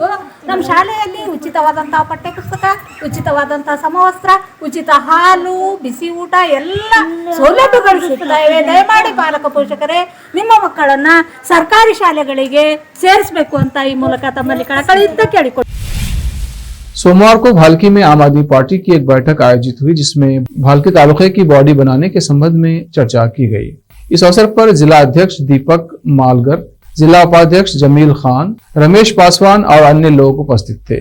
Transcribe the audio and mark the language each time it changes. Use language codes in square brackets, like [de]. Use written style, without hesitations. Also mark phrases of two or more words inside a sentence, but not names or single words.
[kn] ನಮ್ಮ ಶಾಲೆಯಲ್ಲಿ ಉಚಿತವಾದಂತಹ ಪಠ್ಯಪುಸ್ತಕ, ಉಚಿತವಾದಂತಹ ಸಮವಸ್ತ್ರ, ಉಚಿತ ಹಾಲು, ಬಿಸಿ ಊಟ ಎಲ್ಲ ಸೌಲಭ್ಯಗಳು ಸಿಗ್ತವೆ. ದಯಮಾಡಿ ಪಾಲಕ ಪೋಷಕರೇ ನಿಮ್ಮ ಮಕ್ಕಳನ್ನ ಸರ್ಕಾರಿ ಶಾಲೆಗಳಿಗೆ ಸೇರಿಸಬೇಕು ಅಂತ ಈ ಮೂಲಕ ತಮ್ಮಲ್ಲಿ ಕಳಕಳಿಯಿಂದ ಕೇಳಿಕೊಳ್ಳಿ। [hi] सोमवार को भालकी में आम आदमी पार्टी की एक बैठक आयोजित हुई, जिसमें भालकी तालुके की बॉडी बनाने के संबंध में चर्चा की गई। इस अवसर पर जिला अध्यक्ष दीपक मालगर, जिला उपाध्यक्ष जमील खान, रमेश पासवान और अन्य लोग उपस्थित थे।